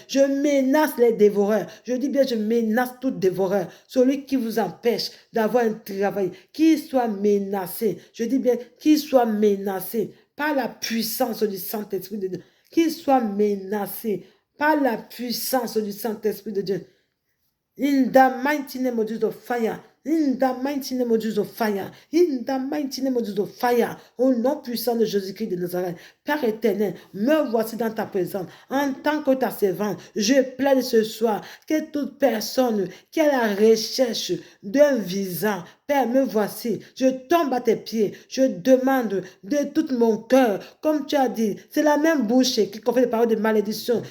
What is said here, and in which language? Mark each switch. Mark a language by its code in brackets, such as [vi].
[fr] Je menace les dévoreurs. Je dis bien, je menace tout dévoreur, celui qui vous empêche d'avoir un travail, qu'il soit menacé. Je dis bien, qu'il soit menacé par la puissance du Saint-Esprit de Dieu. Qu'il soit menacé par la puissance du Saint-Esprit de Dieu. [en] In the mighty name of Jesus, fire. In the mighty name of Jesus, fire. In the mighty name of Jesus, fire. [fr] Au nom puissant de Jésus-Christ de Nazareth. Père éternel, me voici dans ta présence. En tant que ta servante, je plaide ce soir que toute personne qui est à la recherche d'un visa, Père, me voici. Je tombe à tes pieds. Je demande de tout mon cœur, comme tu as dit, c'est la même bouche qui confie des paroles de malédiction.